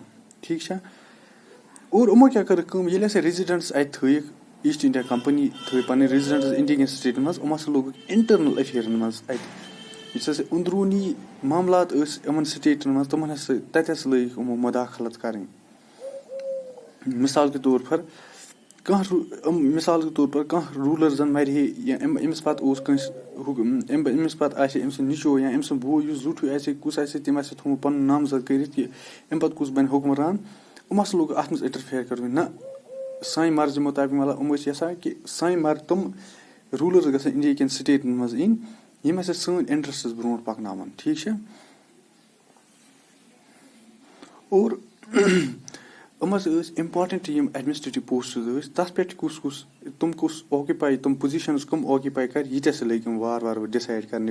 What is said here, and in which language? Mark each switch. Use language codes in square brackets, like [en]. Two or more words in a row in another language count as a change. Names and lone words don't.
[ks] ٹھیٖک چھا. اور یِمو کیاہ کٔرٕکھ کٲم, ییٚلہِ ہسا ریزیڈنٹس اَتہِ تھٲیِکھ, ایٖسٹ انڈیا کمپنی تھٲے پنٕنۍ ریزیڈنٹس انڈیا کٮ۪ن سٹیٹن منٛز, یِم ہسا لوگُکھ [en] internal affairs [ks] منٛز اَتہِ یُس ہسا اندروٗنی معاملات ٲسۍ یِمن سٹیٹن منٛز, تِمن ہسا تَتہِ ہسا لٲگِکھ یِمو مداخلت کرٕنۍ. [ur] مِثال کے طور پر [ks] کانٛہہ روٗلر زن مرِ ہے یا أمِس پتہٕ اوس کٲنٛسہِ, أمِس پتہٕ آسہِ ہے أمۍ سُنٛد نیٚچو یا أمۍ سُنٛد بوے یُس زیُٹھُے آسہِ ہے, کُس آسہِ ہے تٔمۍ آسہِ ہے تھومُت پنُن نامزد کٔرِتھ کہِ اَمہِ پتہٕ کُس بنہِ حُکمران. یِم ہسا لوگ اتھ منٛز انٹرفیر کرُن. نہ, سانہِ مرضی مُطابق, مطلب یِم ٲسۍ یژھان کہِ سانہِ تِم روٗلٲرٕز گژھن انڈیا کٮ۪ن سٹیٹن منٛز یِنۍ یِم ہسا سٲنۍ انٹرسٹٕز برونٛٹھ پکناوان. ٹھیٖک چھا. اور یِم ہسا ٲسۍ اِمپاٹنٹ یِم [en] administrative posts [ks] ٲسۍ, تتھ پٮ۪ٹھ کُس آکِپاے, تِم پُزِشنز کٕم آکِپاے کرِ, یہِ تہِ ہسا لٔگۍ یِم وارٕ وارٕ ڈِسایڈ کرنہِ.